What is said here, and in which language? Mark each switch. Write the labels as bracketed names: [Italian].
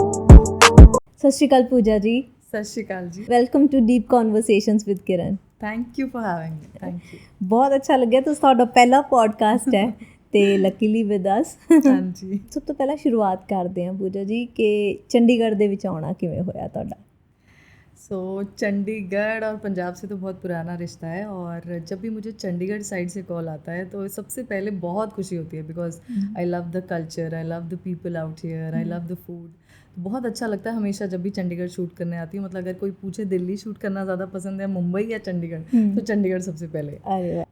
[Punjabi] सत श्री अकाल पूजा जी। सत श्री अकाल जी। [English] Welcome to deep conversations with Kiran. Thank you for having me. Thank you. [Punjabi] बहुत अच्छा लग्या। तो ਤੁਹਾਡਾ ਪਹਿਲਾ ਪੋਡਕਾਸਟ ਹੈ ਤੇ [English] Luckily with us. [Punjabi] ਹਾਂਜੀ। ਸਭ ਤੋਂ ਪਹਿਲਾਂ ਸ਼ੁਰੂਆਤ ਕਰਦੇ ਹਾਂ ਪੂਜਾ ਜੀ ਕਿ ਚੰਡੀਗੜ੍ਹ ਦੇ ਵਿੱਚ ਆਉਣਾ ਕਿਵੇਂ ਹੋਇਆ ਤੁਹਾਡਾ? [Hindi] सो चंडीगढ़ और पंजाब से तो बहुत पुराना रिश्ता है, और जब भी मुझे चंडीगढ़ साइड से कॉल आता है तो सबसे पहले बहुत खुशी होती है, [English] Because I love the culture, I love the people out here, I love the food. [Hindi] बहुत अच्छा लगता है हमेशा जब भी चंडीगढ़ शूट करने आती हूँ। मतलब अगर कोई पूछे दिल्ली शूट करना ज़्यादा पसंद है मुंबई या चंडीगढ़, तो चंडीगढ़ सबसे पहले।